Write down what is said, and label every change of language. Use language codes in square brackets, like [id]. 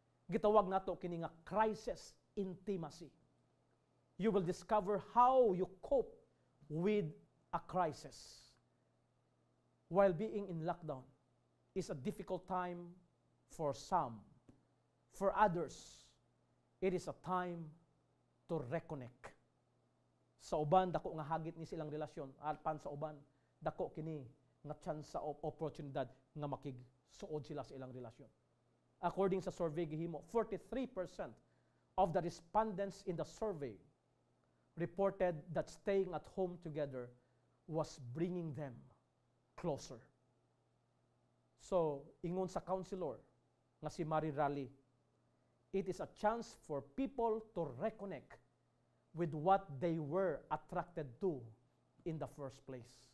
[ceb] Gitawag nato kini nga crisis intimacy. [en] You will discover how you cope with a crisis. While being in lockdown is a difficult time for some. For others, it is a time to reconnect. [ceb] Sa uban, dako nga hagit ni silang relasyon. Alpan sa uban, dako kini nga chance sa oportunidad nga makigsuod sila sa ilang relasyon. [en] According [ceb] sa survey gihimo, [en] 43% of the respondents in the survey reported that staying at home together was bringing them closer. [ceb] So, ingon sa counselor nga si Mary Raleigh, [en] it is a chance for people to reconnect with what they were attracted to in the first place.